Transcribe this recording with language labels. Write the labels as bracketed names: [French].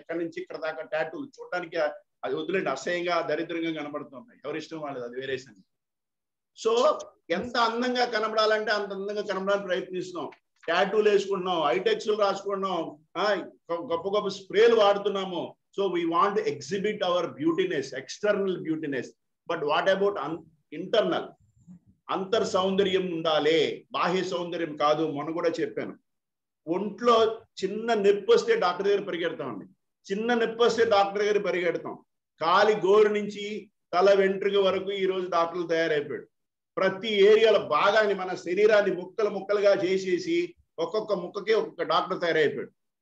[Telugu] ఇక్కడి నుంచి ఇక్కడ దాకా టాటూలు చూడటానికి అది వదిలేండి, అసహ్యంగా దరిద్రంగా కనబడుతున్నాయి. ఎవరిష్టం వాళ్ళది, అది వేరే సంగతి. సో ఎంత అందంగా కనబడాలంటే అంత అందంగా కనబడాలని ప్రయత్నిస్తున్నాం. టాటూలు వేసుకుంటున్నాం, ఐటెక్స్లు రాసుకుంటున్నాం, గొప్ప స్ప్రేలు వాడుతున్నాము. [English] So we want to exhibit our beautiness, external beautiness. But what about internal? [Telugu] అంతర్ సౌందర్యం ఉండాలి, బాహ్య సౌందర్యం కాదు. మొన్న కూడా చెప్పాను, ఒంట్లో చిన్న నొప్పి వస్తే డాక్టర్ దగ్గర పరిగెడతామండి. చిన్న నొప్పి వస్తే డాక్టర్ దగ్గర పరిగెడతాం. కాలి గోరు నుంచి తల వెంట్రుక వరకు ఈ రోజు డాక్టర్లు తయారైపోయాడు. ప్రతి ఏరియాలో భాగాన్ని మన శరీరాన్ని ముక్కలు ముక్కలుగా చేసేసి ఒక్కొక్క ముక్కకి ఒక్కొక్క డాక్టర్ తయారైపోయాడు.